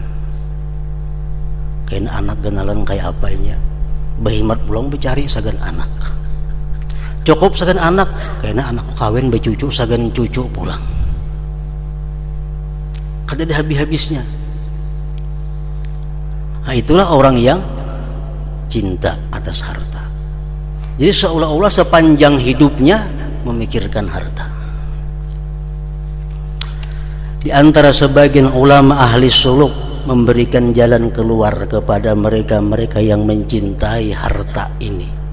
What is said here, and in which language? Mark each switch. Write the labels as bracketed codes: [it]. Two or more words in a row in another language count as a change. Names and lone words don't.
[bjn] Kayaknya anak genalan kayak apanya. Bahimat pulang bercari sagan anak. Cukup sagan anak, kayaknya anak kawin bercucu sagan cucu pulang. Kada ada habis-habisnya. Nah, [id] itulah orang yang cinta atas harta. Jadi seolah-olah sepanjang hidupnya memikirkan harta. Di antara sebagian ulama ahli suluk memberikan jalan keluar kepada mereka-mereka yang mencintai harta ini.